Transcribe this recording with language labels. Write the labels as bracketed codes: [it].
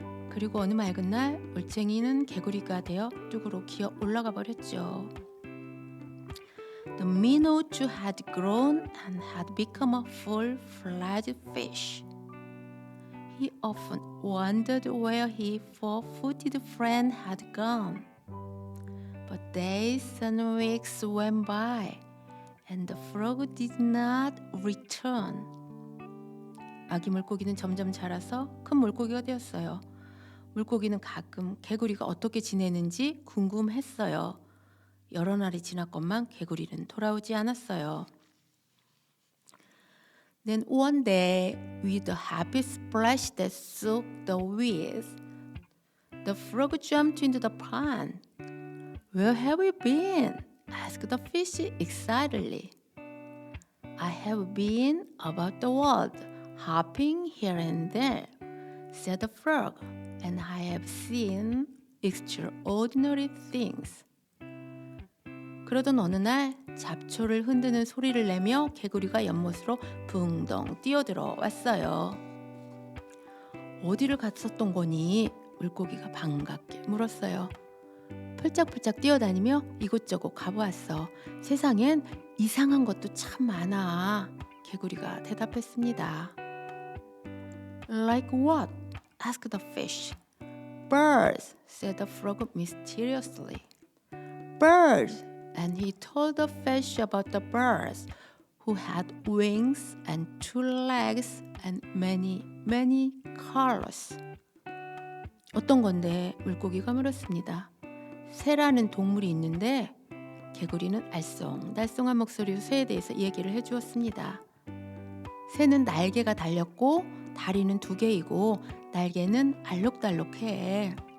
[ko] 그리고 어느 맑은 날 올챙이는 개구리가 되어 뚝으로 기어 올라가 버렸죠. [en] The minnow too had grown and had become a full-fledged fish. He often wondered where his four-footed friend had gone. But days and weeks went by, and the frog did not return. [ko] 아기 물고기는 점점 자라서 큰 물고기가 되었어요. 물고기는 가끔 개구리가 어떻게 지내는지 궁금했어요. 여러 날이 지났건만 개구리는 돌아오지 않았어요. [en] Then one day, with a happy splash that shook the weeds, the frog jumped into the pond. Where have you been? asked the fish excitedly. I have been about the world, hopping here and there, said the frog, and I have seen extraordinary things. [ko] 그러던 어느 날 잡초를 흔드는 소리를 내며 개구리가 연못으로 붕덩 뛰어들어 왔어요. 어디를 갔었던 거니? 물고기가 반갑게 물었어요. 펄짝펄짝 뛰어다니며 이곳저곳 가보았어. 세상엔 이상한 것도 참 많아. 개구리가 대답했습니다. [en] Like what? asked the fish. Birds, said the frog mysteriously. Birds! And he told the fish about the birds who had wings and two legs and many, many colors. [ko] 어떤 건데? 물고기가 물었습니다. 새라는 동물이 있는데 개구리는 알쏭달쏭한 목소리로 새에 대해서 얘기를 해주었습니다. 새는 날개가 달렸고 다리는 2개이고 날개는 알록달록해.